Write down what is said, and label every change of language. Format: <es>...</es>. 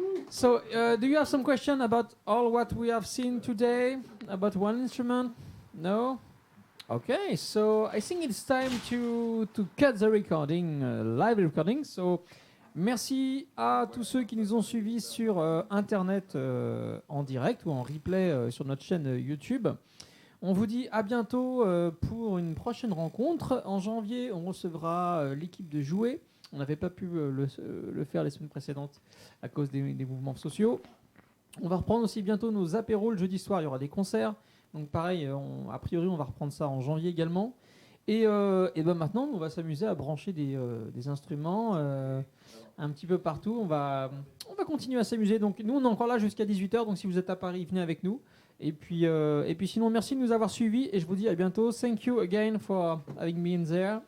<en>So, do you have some question about all what we have seen today about one instrument? No? Okay, so I think it's time to cut the recording, live recording.</en> <fr>So, merci à tous ceux qui nous ont suivis sur Internet en direct ou en replay sur notre chaîne YouTube. On vous dit à bientôt pour une prochaine rencontre. En janvier, on recevra l'équipe de Jouer. On n'avait pas pu le faire les semaines précédentes à cause des mouvements sociaux. On va reprendre aussi bientôt nos apéros le jeudi soir. Il y aura des concerts. Donc pareil, a priori, on va reprendre ça en janvier également. Et ben maintenant, on va s'amuser à brancher des instruments un petit peu partout. On va continuer à s'amuser. Donc nous, on est encore là jusqu'à 18h. Donc si vous êtes à Paris, venez avec nous. Et puis sinon, merci de nous avoir suivis. Et je vous dis à bientôt.</fr> <en>Thank you again for having me in there.</en>